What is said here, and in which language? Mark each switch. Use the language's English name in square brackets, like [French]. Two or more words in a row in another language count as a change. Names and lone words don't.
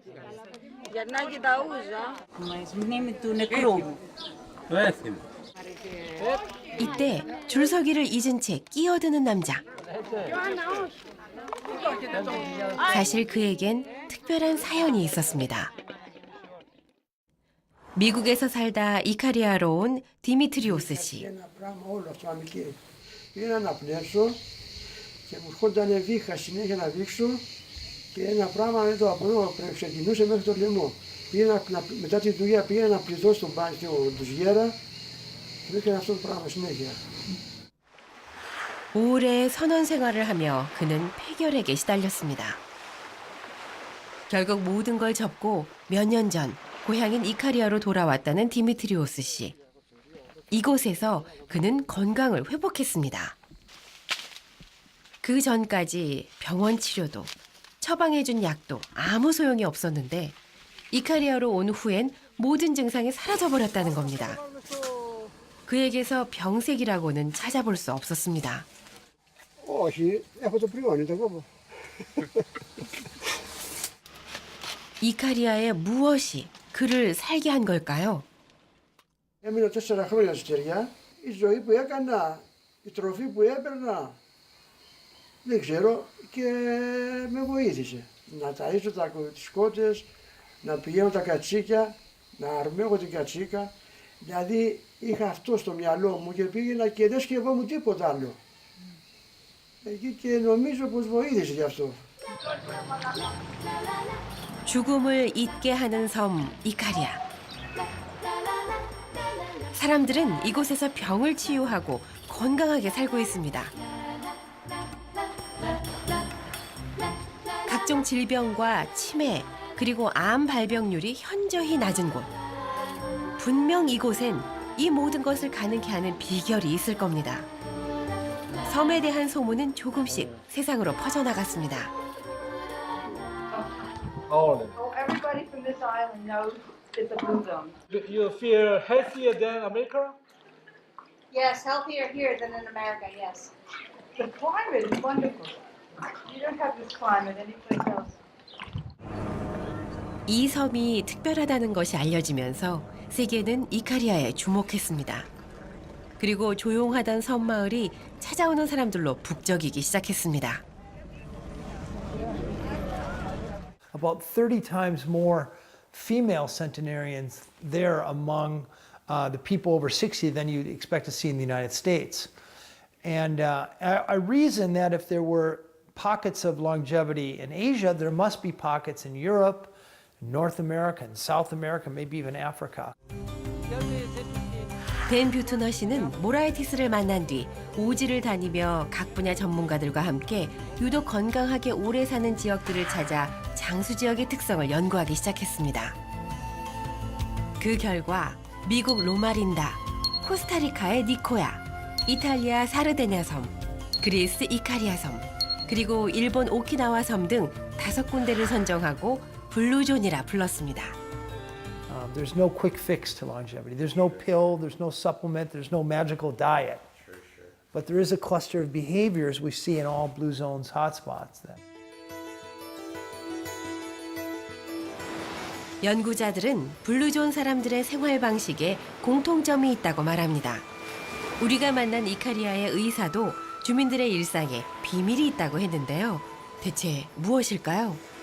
[Korean] 이때 줄서기를 잊은 채 끼어드는 남자. 사실 그에겐 특별한 사연이 있었습니다. 미국에서 살다 이카리아로 온 디미트리오스 씨. [Greek] Και μου έρχονταν βήχα συνέχεια να δείξω και ένα πράγμα δεν το απορώ, ξεκινούσε μέχρι το λαιμό. Μετά τη δουλειά πήγα να πληθώ στον μπάνιο του Γέρα και έκανα αυτό το πράγμα συνέχεια. [Korean] 오래 선원 생활을 하며 그는 폐결핵에 시달렸습니다. 결국 모든 걸 접고 몇 년 전 고향인 이카리아로 돌아왔다는 디미트리오스 씨. 이곳에서 그는 건강을 회복했습니다. 그 전까지 병원 치료도 처방해준 약도 아무 소용이 없었는데 이카리아로 온 후엔 모든 증상이 사라져버렸다는 겁니다. 그에게서 병색이라고는 찾아볼 수 없었습니다. [Greek] Όχι, έχω το πριόνι, το κόβω. [Korean] 이카리아의 무엇이 그를 살게 한 걸까요? [Greek] Έμεινα 4 χρόνια στη στεριά. Η ζωή που έκανα, η τροφή που έπαιρνα, δεν ξέρω και με βοήθησε. Να ταΐζω τις κότες, να πηγαίνω τα κατσίκια, να αρμέγω την κατσίκα. Δηλαδή είχα αυτό στο μυαλό μου και πήγαινα και δεν σκεφτόμουν τίποτα άλλο. Εκεί και νομίζω πως βοήθησε γι' αυτό. [Korean] 죽음을 잊게 하는 섬 이카리아. 사람들은 이곳에서 병을 치유하고 건강하게 살고 있습니다. 각종 질병과 치매 그리고 암 발병률이 현저히 낮은 곳. 분명 이곳엔 이 모든 것을 가능케 하는 비결이 있을 겁니다. 섬에 대한 소문은 조금씩 세상으로 퍼져나갔습니다. [English] All of Everybody from this island knows it's a blue zone. them. You feel healthier than America? Yes, healthier here than in America, yes. The climate is wonderful. You don't have this climate anyplace else. [Korean] 이 섬이 특별하다는 것이 알려지면서 세계는 이카리아에 주목했습니다. 그리고 조용하던 섬마을이 찾아오는 사람들로 북적이기 시작했습니다. [English] About 30 times more female centenarians there among the people over 60 than you'd expect to see in the United States. And I reason that if there were pockets of longevity in Asia, there must be pockets in Europe, North America, and South America, maybe even Africa. [Korean] 댄 뷰트너 씨는 모라이티스를 만난 뒤 오지를 다니며 각 분야 전문가들과 함께 유독 건강하게 오래 사는 지역들을 찾아 장수 지역의 특성을 연구하기 시작했습니다. 그 결과 미국 로마린다, 코스타리카의 니코야, 이탈리아 사르데냐 섬, 그리스 이카리아 섬, 그리고 일본 오키나와 섬 등 5군데를 선정하고 블루존이라 불렀습니다. [English] There's no quick fix to longevity. There's no pill, there's no supplement, there's no magical diet. But there is a cluster of behaviors we see in all blue zones hotspots. [Korean] 연구자들은 블루존 사람들의 생활 방식에 공통점이 있다고 말합니다. 우리가 만난 이카리아의 의사도 주민들의 일상에 비밀이 있다고 했는데요. 대체 무엇일까요?